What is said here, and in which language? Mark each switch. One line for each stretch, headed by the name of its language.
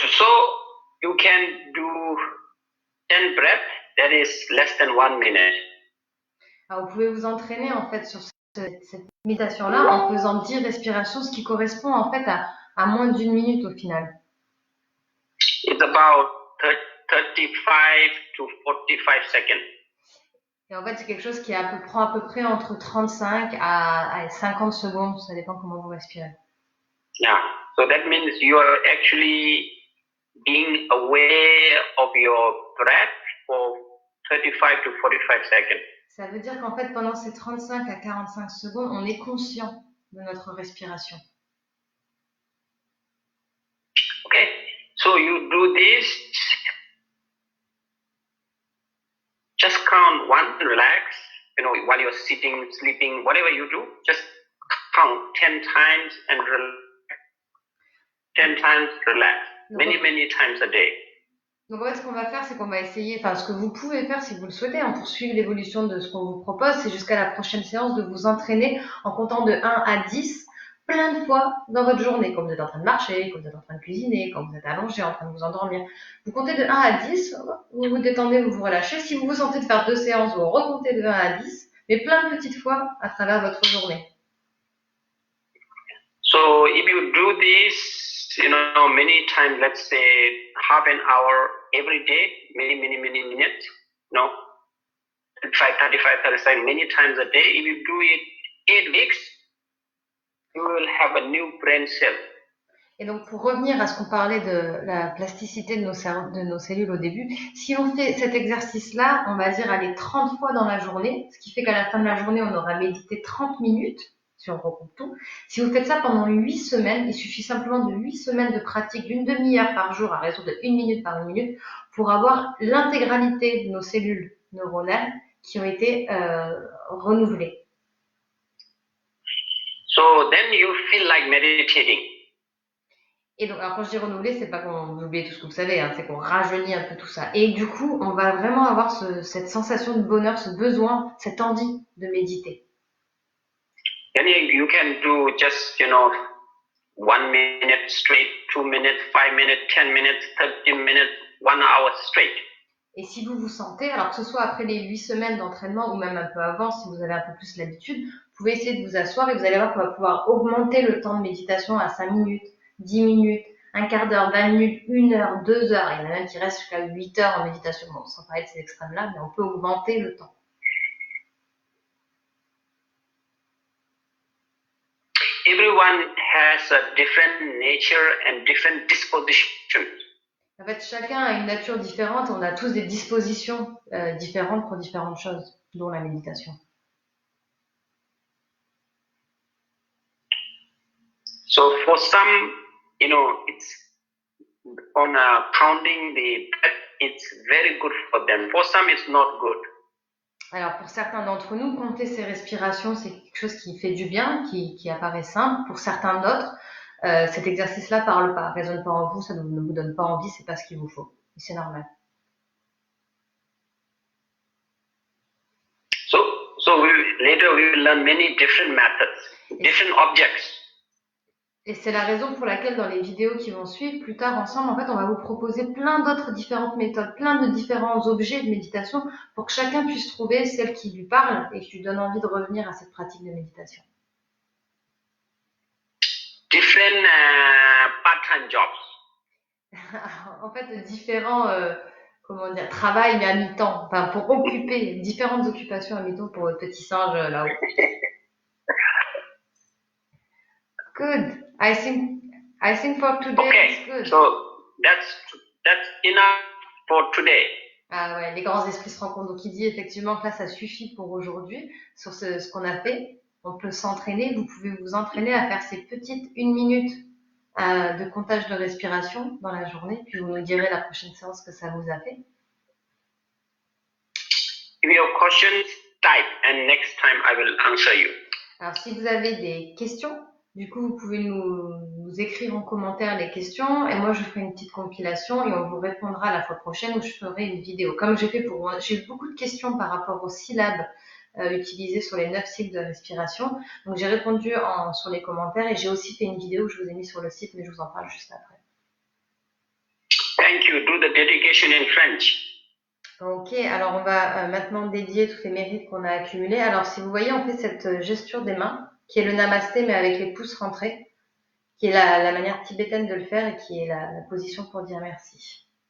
English: So you can do 10 breaths, that is less than 1 minute.
French: Alors, vous pouvez vous entraîner, en fait, sur cette méditation-là en faisant 10 respirations, ce qui correspond, en fait, à moins d'une minute au final.
English: It's about 35 to 45 seconds.
French: Et en fait, c'est quelque chose qui prend à peu près entre 35 à 50 secondes, ça dépend comment vous respirez.
English: Yeah, so that means you are actually being aware of your breath for 35 to 45 seconds.
French: Ça veut dire qu'en fait, pendant ces 35 à 45 secondes, on est conscient de notre respiration.
English: Okay, so you do this. Just count one, relax. You know, while you're sitting, sleeping, whatever you do, just count 10 times and relax. 10 times, relax. Many times a day.
French: Donc en fait, ce qu'on va faire, c'est qu'on va essayer, enfin ce que vous pouvez faire si vous le souhaitez, pour suivre l'évolution de ce qu'on vous propose, c'est jusqu'à la prochaine séance de vous entraîner en comptant de 1 à 10 plein de fois dans votre journée, quand vous êtes en train de marcher, quand vous êtes en train de cuisiner, quand vous êtes allongé, en train de vous endormir. Vous comptez de 1 à 10, vous vous détendez, vous vous relâchez. Si vous vous sentez de faire 2 séances, vous recomptez de 1 à 10, mais plein de petites fois à travers votre journée.
English: So if you do this, you know, many times, let's say half an hour every day, many minutes, you know, 35, many times a day. If you do it 8 weeks, you will have a new brain cell.
French: Et donc, pour revenir à ce qu'on parlait de la plasticité de nos cellules au début, si on fait cet exercice-là, on va dire aller 30 fois dans la journée, ce qui fait qu'à la fin de la journée, on aura médité 30 minutes, si on recoupe tout. Si vous faites ça pendant 8 semaines, il suffit simplement de 8 semaines de pratique d'une demi-heure par jour à raison de 1 minute par 1 minute pour avoir l'intégralité de nos cellules neuronales qui ont été renouvelées.
English: So then you feel like meditating.
French: Et donc, alors quand je dis renouveler, c'est pas qu'on oublie tout ce que vous savez, c'est qu'on rajeunit un peu tout ça. Et du coup, on va vraiment avoir cette sensation de bonheur, ce besoin, cette envie de méditer.
English: Then you can do just, you know, 1 minute straight, 2 minutes, 5 minutes, 10 minutes, 30 minutes, 1 hour straight.
French: Et si vous vous sentez, alors que ce soit après les 8 semaines d'entraînement ou même un peu avant, si vous avez un peu plus l'habitude, vous pouvez essayer de vous asseoir et vous allez voir qu'on va pouvoir augmenter le temps de méditation à 5 minutes, 10 minutes, un quart d'heure, 20 minutes, 1 heure, 2 heures. Il y en a même qui restent jusqu'à 8 heures en méditation. Bon, sans parler de ces extrêmes-là, mais on peut augmenter le temps.
English: Everyone has a different nature and different dispositions.
French: En fait, chacun a une nature différente. On a tous des dispositions différentes pour différentes choses, dont la méditation.
English: So for some, you know, it's on counting the breath, it's very good for them. For some, it's not good.
French: Alors pour certains d'entre nous, compter ses respirations, c'est quelque chose qui fait du bien, qui apparaît simple. Pour certains d'autres, cet exercice-là parle pas, résonne pas en vous, ça ne vous donne pas envie, c'est pas ce qu'il vous faut. Et c'est normal.
English: So later we will learn many different methods, different objects.
French: Et c'est la raison pour laquelle dans les vidéos qui vont suivre, plus tard ensemble, en fait, on va vous proposer plein d'autres différentes méthodes, plein de différents objets de méditation pour que chacun puisse trouver celle qui lui parle et qui lui donne envie de revenir à cette pratique de méditation.
English: Different part-time jobs.
French: En fait, différents, travail, mais à mi-temps, enfin, pour occuper différentes occupations à mi-temps pour votre petit singe là-haut.
English: Good. I think for today it's good. So that's enough for today.
French: Ah ouais, les grands esprits se rencontrent. Donc il dit effectivement que là ça suffit pour aujourd'hui sur ce qu'on a fait. On peut s'entraîner. Vous pouvez vous entraîner à faire ces petites 1 minute de comptage de respiration dans la journée. Puis vous nous direz la prochaine séance que ça vous a fait.
English: If you have questions, type and next time I will answer you.
French: Alors si vous avez des questions, Du coup, vous pouvez nous écrire en commentaire les questions et moi je ferai une petite compilation et on vous répondra la fois prochaine où je ferai une vidéo. Comme j'ai fait j'ai eu beaucoup de questions par rapport aux syllabes utilisées sur les 9 cycles de respiration. Donc j'ai répondu sur les commentaires et j'ai aussi fait une vidéo que je vous ai mis sur le site, mais je vous en parle juste après.
English: Thank you. Do the dedication in French.
French: Ok, alors on va maintenant dédier tous les mérites qu'on a accumulés. Alors si vous voyez, on fait cette gesture des mains, qui est le namasté mais avec les pouces rentrés, qui est la manière tibétaine de le faire et qui est la position pour dire merci.